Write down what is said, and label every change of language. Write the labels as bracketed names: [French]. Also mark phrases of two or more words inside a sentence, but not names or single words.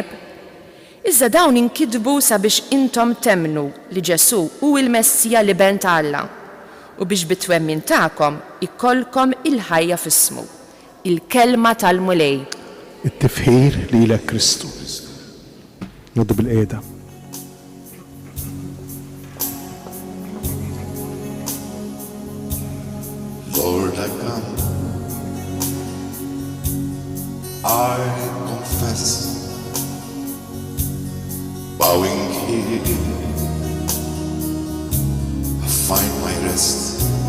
[Maltese] Iżda dawn inkitbu sabiex intom temnu li Ġesu hu l-Messija li ben ta' Alla u biex bit-twemmin tagħkom ikollkom il-ħajja f'ismu, il-kelma tal-mulej. It-tifħir lilek Kristu. Noddu bil-qiegħda. [English] Lord, I come. I confess, bowing here, I find my rest.